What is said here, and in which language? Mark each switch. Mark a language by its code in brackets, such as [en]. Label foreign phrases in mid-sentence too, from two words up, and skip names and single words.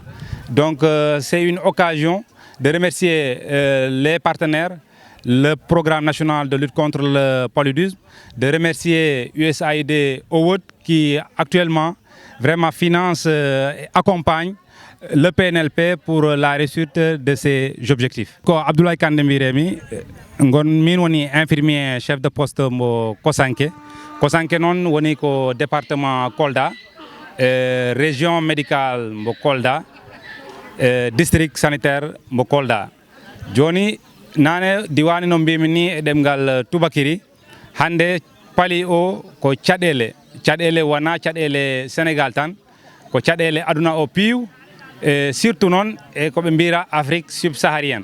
[fr] Donc c'est une occasion de remercier les partenaires, le programme national de lutte contre le paludisme, de remercier USAID Award qui actuellement vraiment finance et accompagne le PNLP pour la réussite de ses objectifs. [ff] Ko Abdoulaye Kande Mbiremi ngon min woni [fr] infirmier chef de poste [ff] mo Kosanké. Kosanké non woni ko département Kolda, [fr] région médicale [ff] mo Kolda, [fr] district sanitaire [ff] mo Kolda. Joni nane diwani no mbimi ni e demgal Tubakiri hande pali o ko caɗele wana caɗele Sénégal tan ko caɗele aduna o piiw surtout noon e ko ɓe mbira Afrique subsaharienne.